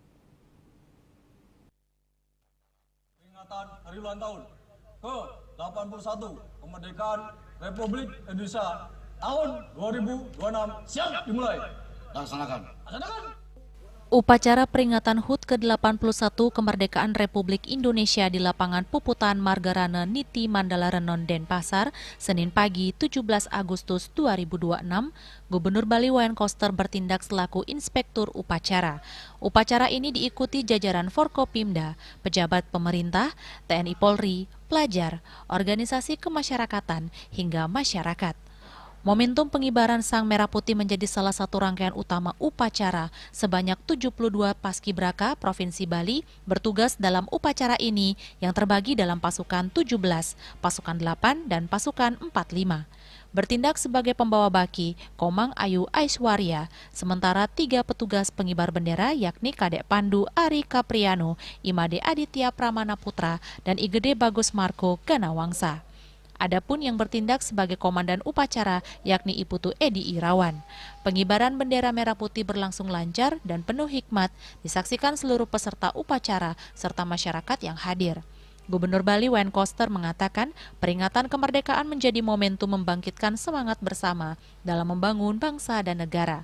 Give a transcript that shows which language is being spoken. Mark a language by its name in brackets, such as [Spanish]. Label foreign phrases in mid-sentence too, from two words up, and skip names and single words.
[Indonesian] Peringatan Hari Ulang Tahun ke-81 Kemerdekaan Republik Indonesia tahun 2026 siap dimulai. Laksanakan. Upacara peringatan HUT ke-81 Kemerdekaan Republik Indonesia di lapangan Puputan Margarana Niti Mandala Renon Denpasar, Senin pagi 17 Agustus 2026, Gubernur Bali Wayan Koster bertindak selaku inspektur upacara. Upacara ini diikuti jajaran Forkopimda, pejabat pemerintah, TNI Polri, pelajar, organisasi kemasyarakatan, hingga masyarakat. Momentum pengibaran Sang Merah Putih menjadi salah satu rangkaian utama upacara. Sebanyak 72 paskibraka Provinsi Bali bertugas dalam upacara ini yang terbagi dalam pasukan 17, pasukan 8, dan pasukan 45. Bertindak sebagai pembawa baki, Komang Ayu Aiswarya, sementara 3 petugas pengibar bendera yakni Kadek Pandu Ari Capriano, Imade Aditya Pramana Putra, dan Igede Bagus Marco Ganawangsa. Adapun yang bertindak sebagai komandan upacara yakni Iputu Edi Irawan. Pengibaran bendera merah putih berlangsung lancar dan penuh hikmat, disaksikan seluruh peserta upacara serta masyarakat yang hadir. Gubernur Bali Wayan Koster mengatakan peringatan kemerdekaan menjadi momentum membangkitkan semangat bersama dalam membangun bangsa dan negara.